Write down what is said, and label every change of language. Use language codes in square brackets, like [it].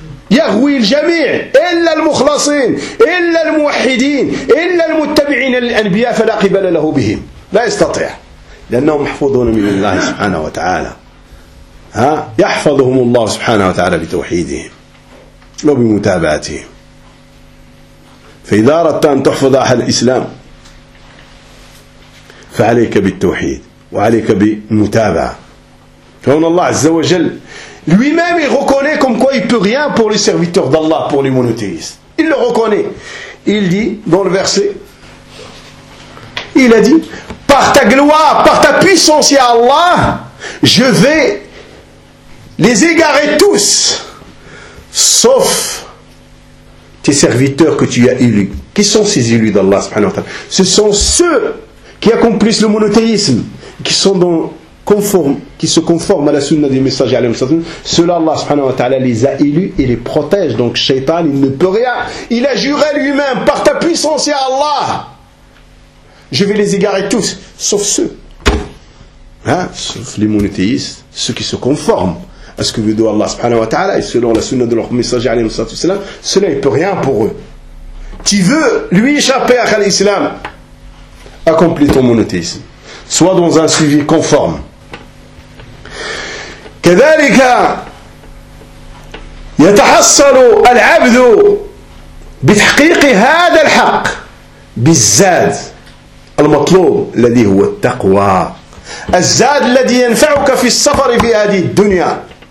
[ar] يغوي الجميع إلا المخلصين إلا الموحدين إلا المتبعين الأنبياء فلا قبل له بهم لا يستطيع لأنهم محفوظون من الله سبحانه وتعالى ها يحفظهم الله سبحانه وتعالى بتوحيدهم وبمتابعتهم فإذا أردت أن تحفظ أهل الإسلام فعليك بالتوحيد وعليك بالمتابعة فهنا الله عز وجل [fr] Lui-même, il reconnaît comme quoi il ne peut rien pour les serviteurs d'Allah, pour les monothéistes. Il le reconnaît. Il dit, dans le verset, il a dit, « Par ta gloire, par ta puissance, ya Allah, je vais les égarer tous, sauf tes serviteurs que tu as élus. » Qui sont ces élus d'Allah, subhanahu wa ta'ala ? Ce sont ceux qui accomplissent le monothéisme, qui sont dans... conforme, qui se conforme à la sunna des messagers alayhi wa sallam, cela Allah subhanahu wa ta'ala les a élus et les protège. Donc shaitan il ne peut rien. Il a juré lui-même par ta puissance ya Allah, je vais les égarer tous, sauf ceux. Hein? Sauf les monothéistes, ceux qui se conforment à ce que veut dire Allah subhanahu wa ta'ala et selon la sunna de leur messager alayhi wa sallam, cela il ne peut rien pour eux. Tu veux lui échapper à l'islam, accomplis ton monothéisme. Soit dans un suivi conforme. [ar] كذلك يتحصل العبد بتحقيق هذا الحق بالزاد المطلوب الذي هو التقوى الزاد الذي ينفعك في السفر في هذه الدنيا